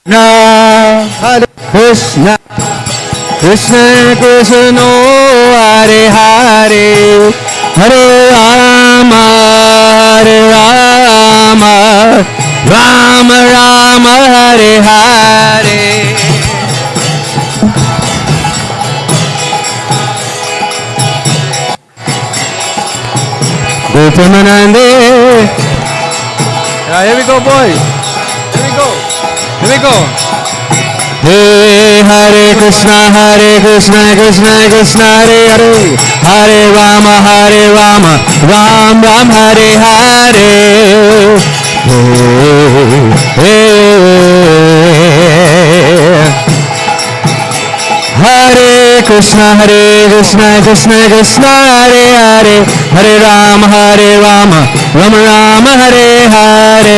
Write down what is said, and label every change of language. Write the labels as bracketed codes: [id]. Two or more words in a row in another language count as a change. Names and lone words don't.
[sa] Hare Krishna, Krishna Krishna, Hare Hare, Hare Rama, Hare Rama, Rama Rama, Hare Hare. Gautamana. [en] Here we go, boys. Here we go. Here we go. [sa] Hey, Hare Krishna, Krishna Krishna, Hare Hare, Hare Rama, Ram Ram, Hare Hare. Hare Krishna, Krishna Krishna, Hare Hare, Hare Rama, Ram Ram, Hare Hare.